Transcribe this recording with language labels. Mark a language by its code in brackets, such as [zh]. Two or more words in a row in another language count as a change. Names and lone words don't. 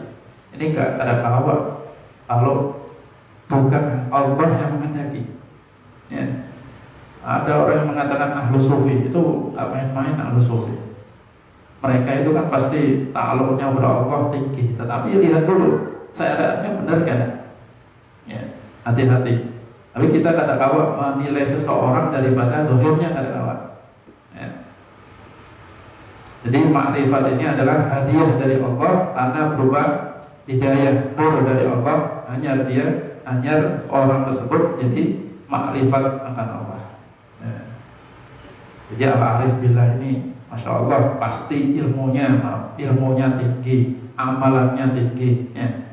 [bjn] Ini enggak ada kawa kalau bukan Allah yang menghendaki, ya. [id] Ada orang yang mengatakan ahlu sufi, itu enggak main-main ahlu sufi. Mereka itu kan pasti ta'alluqnya kepada Allah tinggi, tetapi lihat dulu syariatnya benar kan, ya. Hati-hati. [bjn] Tapi kita kada kawa menilai seseorang daripada zahirnya, kada kawa, ya. [id] Jadi ma'rifat ini adalah hadiah dari Allah karena berupa hidayah, nur dari Allah, hanya orang tersebut jadi ma'rifat akan Allah, ya. Jadi [ar] العارف بالله [id] ini, Masya Allah, pasti ilmunya tinggi, amalannya tinggi, ya.